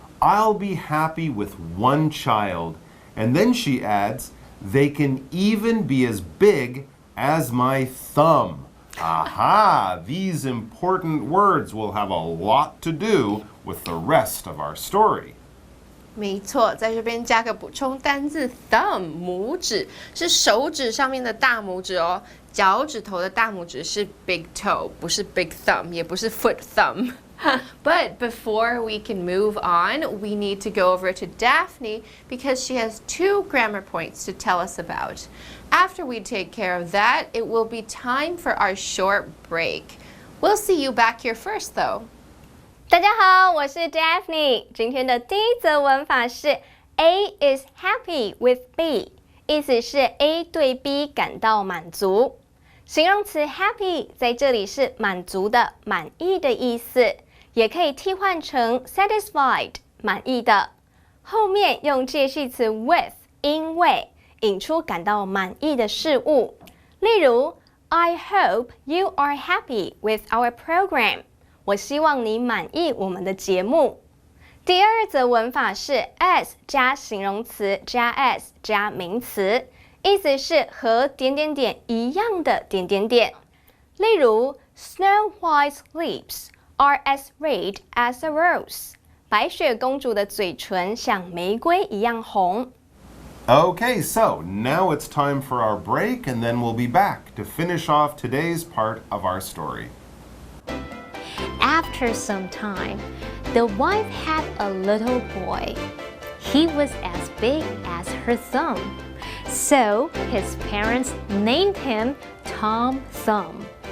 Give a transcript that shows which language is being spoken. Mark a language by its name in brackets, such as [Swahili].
[English] I'll be happy with one child. And then she adds, They can even be as big as my thumb. Aha! These important words will have a lot to do with the rest of our story. [Chinese] 没错，在这边加个补充单字 thumb， 拇指是手指上面的大拇指哦，脚趾头的大拇指是 big toe， 不是 big thumb， 也不是 foot thumb。 [English] But before we can move on, we need to go over to Daphne because she has 2 grammar points to tell us about. After we take care of that, it will be time for our short break. We'll see you back here first, though. [Chinese] 大家好，我是 Daphne。今天的第一则文法是 [English] A is happy with B， [Chinese] 意思是 A 对 B 感到满足。形容词 happy 在这里是满足的、满意的意思，也可以替换成 satisfied， 满意的。后面用介系词 with， 因为，引出感到满意的事物。例如 [English] I hope you are happy with our program。 [Chinese] 我希望你满意我们的节目。第二则文法是 as 加形容词加 s 加名词，意思是和点点点一样的点点点。例如 [English] Snow White's lips are as red as a rose。 [Chinese] 白雪公主的嘴唇像玫瑰一样红。 [English] Okay, so now it's time for our break, and then we'll be back to finish off today's part of our story. After some time, the wife had a little boy. He was as big as her thumb. So his parents named him Tom Thumb.